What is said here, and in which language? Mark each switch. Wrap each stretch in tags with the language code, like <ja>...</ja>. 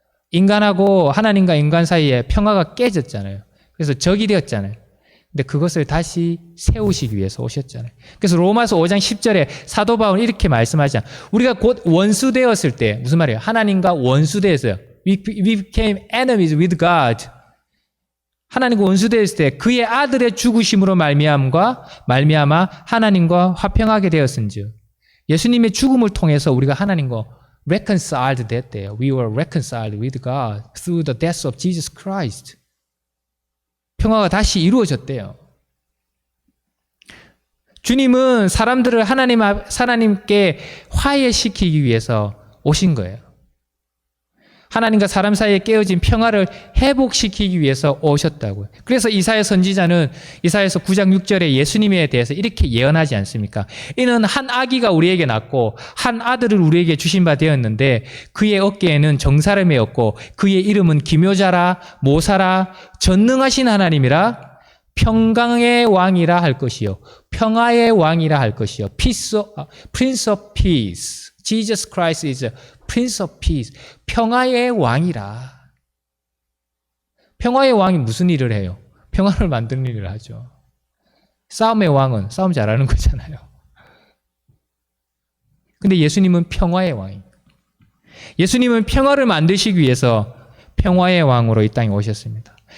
<ko>인간하고 하나님과 인간 사이에 평화가 깨졌잖아요. 그래서 적이 되었잖아요. 근데 그것을 다시 세우시기 위해서 오셨잖아요. 그래서 로마서 5장 10절에 사도 바울은 이렇게 말씀하잖아요. 우리가 곧 원수 되었을 때, 무슨 말이에요? 하나님과 원수 되었어요.</ko> <en>We became enemies with God.</en> <ko>하나님과 원수 되었을 때 그의 아들의 죽으심으로 말미암아 하나님과 화평하게 되었은즉, 예수님의 죽음을 통해서 우리가 하나님과 reconciled 됐대요.</ko> <en>We were reconciled with God through the death of Jesus Christ.</en> <ko>평화가 다시 이루어졌대요. 주님은 사람들을 하나님께 화해시키기 위해서 오신 거예요. 하나님과 사람 사이에 깨어진 평화를 회복시키기 위해서 오셨다고요. 그래서 이사야 선지자는 이사야서 9장 6절에 예수님에 대해서 이렇게 예언하지 않습니까? 이는 한 아기가 우리에게 낳고 한 아들을 우리에게 주신 바 되었는데 그의 어깨에는 정사를 메었고 그의 이름은 기묘자라 모사라 전능하신 하나님이라 평강의 왕이라 할 것이요 평화의 왕이라 할 것이요</ko> <en>Prince of Peace. Jesus Christ is a Prince of Peace.</en> <ko>평화의 왕이라. 평화의 왕이 무슨 일을 해요? 평화를 만드는 일을 하죠. 싸움의 왕은 싸움 잘하는 거잖아요. 근데 예수님은 평화의 왕입니다. 예수님은 평화를 만드시기 위해서 평화의 왕으로 이 땅에 오셨습니다.</ko>